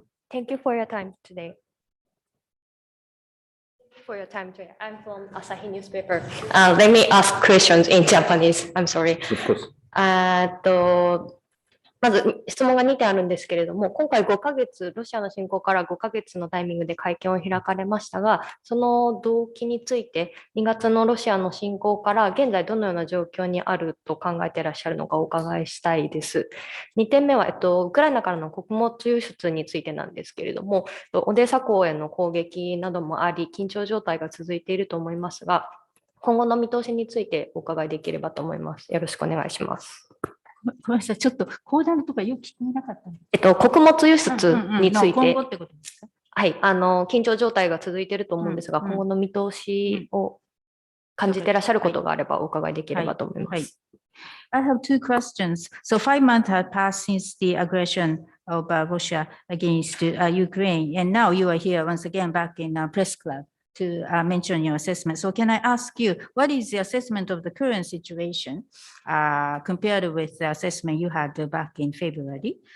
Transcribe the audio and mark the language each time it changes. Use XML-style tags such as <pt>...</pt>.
<en>Thank you for your time today. I'm from Asahi newspaper. Let me ask questions in Japanese. I'm sorry. Of course.</en> <ja>まず質問が2点あるんですけれども、今回5ヶ月、ロシアの侵攻から5ヶ月のタイミングで会見を開かれましたが、その動機について、2月のロシアの侵攻から現在どのような状況にあると考えていらっしゃるのかお伺いしたいです。 2点目は、ウクライナからの穀物輸出についてなんですけれども、オデーサ港への攻撃などもあり、緊張状態が続いていると思いますが、今後の見通しについてお伺いできればと思います。よろしくお願いします。ごめんなさい、ちょっと講談とかよく聞いてなかった。穀物輸出について、今後ってことですか？はい、緊張状態が続いていると思うんですが、今後の見通しを感じていらっしゃることがあればお伺いできればと思います。</ja> <en>I have two questions. So 5 months have passed since the aggression of Russia against Ukraine, and now you are here once again back in a press club to mention your assessment. So can I ask you, what is the assessment of the current situation compared with the assessment you had back in February?</en>